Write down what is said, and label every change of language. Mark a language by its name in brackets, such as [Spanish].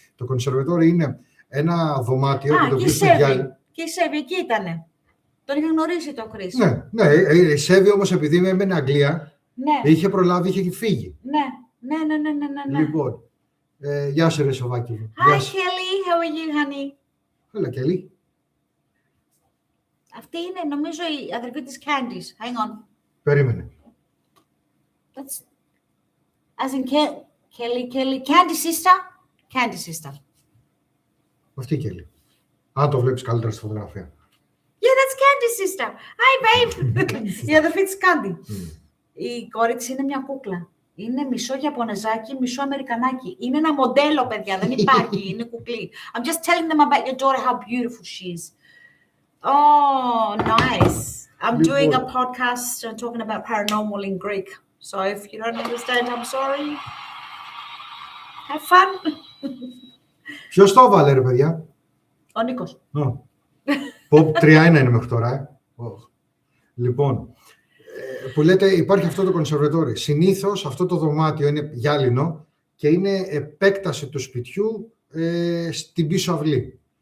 [Greek] Το conservatory είναι ένα δωμάτιο που το βρίσκει στο γυάλι. Και η Σέβη εκεί ήτανε. Τον είχα γνωρίσει τον Chris. Ναι, η Σέβη όμως επειδή έμενε Αγγλία, Ναι. είχε προλάβει, είχε φύγει. Ναι. Λοιπόν, γεια σου ρε Σοβάκη μου. [English] Hi Kelly, how are you honey? [Greek] Έλα Kelly. Αυτή είναι νομίζω η αδερφή της Candice. [English] Hang on. [Greek] Περίμενε. [English] That's... As in Kelly. Candy's sister? Candy's sister. [Greek] Αυτή η Kelly. Αν το βλέπεις καλύτερα στη φωτογραφία. [English] Yeah, that's Candy's sister. Hi babe. [Greek] Η αδερφή της Candy. Η κόρη της είναι μια κούκλα. Είναι μισό Ιαπωνεζάκι, μισό Αμερικανάκι. Είναι ένα μοντέλο, παιδιά, δεν υπάρχει. Είναι κουκλή. [English] I'm just telling them about your daughter, how beautiful she is. Oh, nice. I'm doing a podcast and talking about paranormal in Greek. So if you don't understand, I'm sorry. Have fun. [Greek] Ποιος το έβαλε, ρε παιδιά? Ο Νίκος. Pop 3-1 είναι μέχρι τώρα, Λοιπόν, που λέτε υπάρχει αυτό το conservatory. Συνήθως αυτό το δωμάτιο είναι γυάλινο και είναι επέκταση του σπιτιού στην πίσω αυλή.